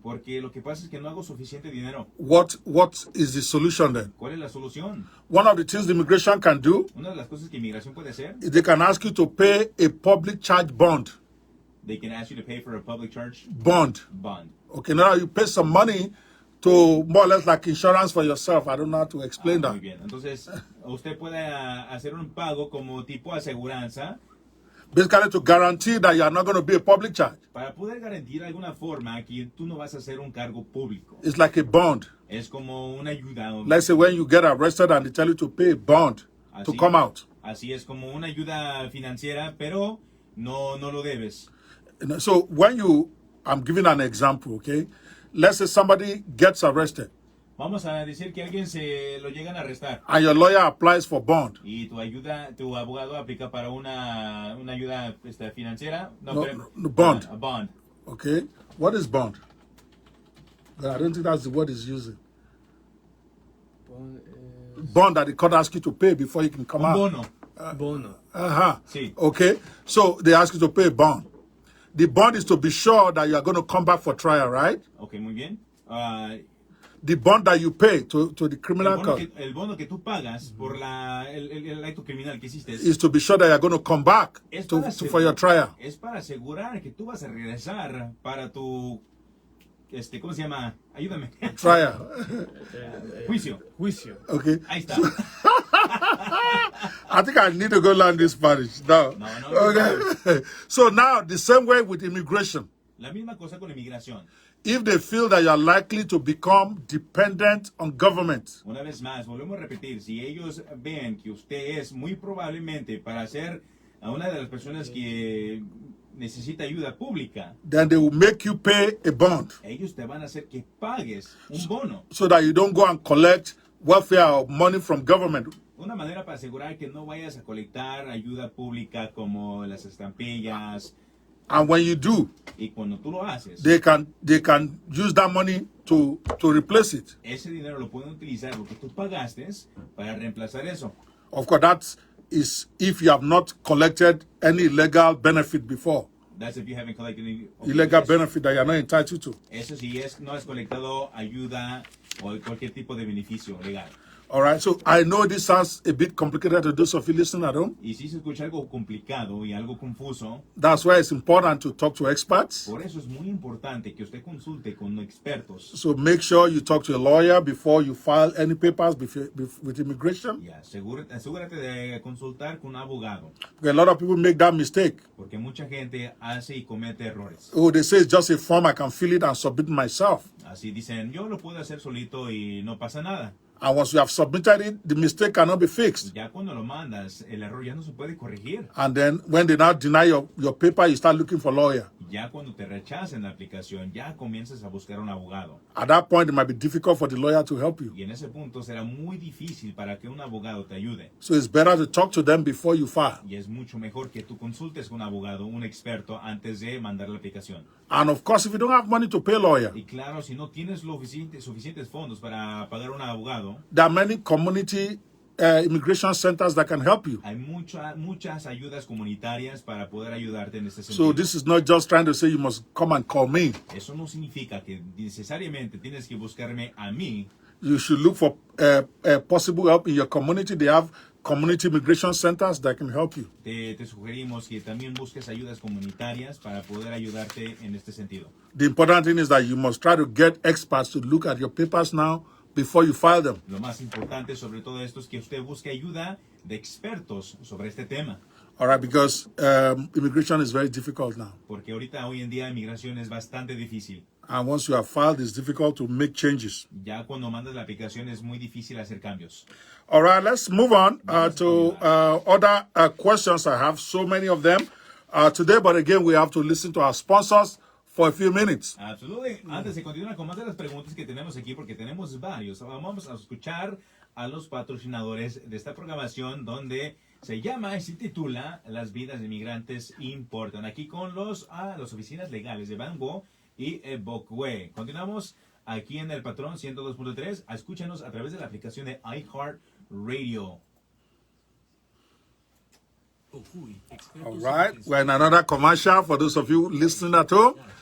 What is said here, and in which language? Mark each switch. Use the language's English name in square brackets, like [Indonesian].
[Spanish] Porque lo que pasa es que no hago suficiente dinero. [English] What is the solution then? [Spanish] ¿Cuál es la solución? [English] One of the things the immigration can do [Spanish] Una de las cosas que inmigración puede hacer, [English] is they can ask you to pay a public charge bond. they can ask you to pay for a public charge Bond. bond. Okay, now you pay some money to more or less like insurance for yourself. I don't know how to explain that. [Spanish] bien. Entonces, usted puede hacer un pago como tipo aseguranza [English] Basically to guarantee that you are not going to be a public charge. [Spanish] para poder garantizar de alguna forma que tú no vas a ser un cargo público. [English] It's like a bond. [Spanish] Es como una ayuda. [English] Let's say when you get arrested and they tell you to pay a bond to [Spanish] Así- [English] come out. [Spanish] Así es como una ayuda financiera, pero no lo debes. [English] So I'm giving an example, okay? Let's say somebody gets arrested [Spanish] Vamos a decir que alguien se lo llegan a arrestar [English] and your lawyer applies for bond. [Spanish] y tu abogado aplica para una ayuda financiera. [English] No, bond. A bond. Okay? What is bond? I don't think that's the word he's using. Bond that the court asks you to pay before you can come [Spanish] Un [English] out. [Spanish] bono. Bono. Uh-huh. Sí. [English] Okay? So they ask you to pay a bond. The bond is to be sure that you are going to come back for trial, right? [Spanish] Ok, muy bien. [English] The bond that you pay to the criminal court [Spanish] El bono que tú pagas por el acto criminal que hiciste [English] is to be sure that you are going to come back [Spanish] es [English] for your trial. [Spanish] Es para asegurar que tú vas a regresar para tu ¿cómo se llama? Ayúdame. [English] Trial. [Spanish] Juicio. Juicio. [English] Okay? [Spanish] Ahí está. [English] I think I need to go learn this Spanish now. [Spanish] No, [English] Okay. So now, the same way with immigration. [Spanish] La misma cosa con inmigración. [English] If they feel that you are likely to become dependent on government, [Spanish] Una vez más, volvemos a repetir, si ellos ven que usted es muy probablemente para ser a una de las personas que necesita ayuda pública, [English] then they will make you pay a bond [Spanish] ellos te van a hacer que pagues un bono. [English] so that you don't go and collect welfare or money from government. [Spanish] Una manera para asegurar que no vayas a colectar ayuda pública como las estampillas, [English] And when you do, [Spanish] Y cuando tú lo haces, [English] they can use that money to replace it. [Spanish] ese dinero lo pueden utilizar, lo que tú pagaste, para reemplazar eso. [English] Of course, that is if you have not collected any legal benefit before. That's if you haven't collected any Illegal benefit that you are not entitled to. [Spanish] Eso sí no has colectado ayuda o cualquier tipo de beneficio legal. [English] All right, so I know this sounds a bit complicated to those of you listening at home. [Spanish] Y si se escucha algo complicado y algo confuso, [English] That's why it's important to talk to experts. [Spanish] por eso es muy importante que usted consulte con expertos. [English] So make sure you talk to a lawyer before you file any papers with immigration. [Spanish] Y asegúrate de consultar con un abogado, [English] Because a lot of people make that mistake. [Spanish] porque mucha gente hace y comete errores. [English] Oh, they say it's just a form, I can fill it and submit myself. [Spanish] Así dicen, yo lo puedo hacer solito y no pasa nada. [English] And once you have submitted it, the mistake cannot be fixed. [Spanish] Ya cuando lo mandas, el error ya no se puede corregir. [English] And then when they now deny your paper, you start looking for a lawyer. [Spanish] Ya cuando te rechacen la aplicación, ya comienzas a buscar un abogado. [English] At that point, it might be difficult for the lawyer to help you. [Spanish] Y en ese punto será muy difícil para que un abogado te ayude. [English] So it's better to talk to them before you file. [Spanish] Y es mucho mejor que tú consultes con un abogado, un experto, antes de mandar la aplicación. [English] And of course, if you don't have money to pay a lawyer, [Spanish] Y claro, si no tienes suficientes fondos para pagar un abogado, [English] there are many community immigration centers that can help you. [Spanish] hay muchas ayudas comunitarias para poder ayudarte en este [English] So [Spanish] sentido. [English] this is not just trying to say you must come and call me. [Spanish] Eso no significa que necesariamente tienes que buscarme a mí. [English] You should look for possible help in your community. They have community immigration centers that can help you. [Spanish] Te sugerimos que también busques ayudas comunitarias para poder ayudarte en este sentido. [English] The important thing is that you must try to get experts to look at your papers now before you file them. [Spanish] Lo más importante sobre todo esto es que usted busque ayuda de expertos sobre este tema. [English] All right, because immigration is very difficult now. [Spanish] Porque ahorita, hoy en día, inmigración es bastante difícil. [English] And once you have filed, it's difficult to make changes. [Spanish] Ya cuando mandas la aplicación es muy difícil hacer cambios. [English] All right, let's move on to other questions. I have so many of them today, but again, we have to listen to our sponsors for a few minutes. [Spanish] Absolutamente. Antes de continuar con más de las preguntas que tenemos aquí, porque tenemos varios, vamos a escuchar a los patrocinadores de esta programación donde se llama y se titula Las vidas de inmigrantes importan. Aquí con las oficinas legales de Banwo y Bokwe. Continuamos aquí en el Patrón 102.3. Escúchanos a través de la aplicación de iHeartRadio. [English] All right, we're in another commercial for those of you listening at home.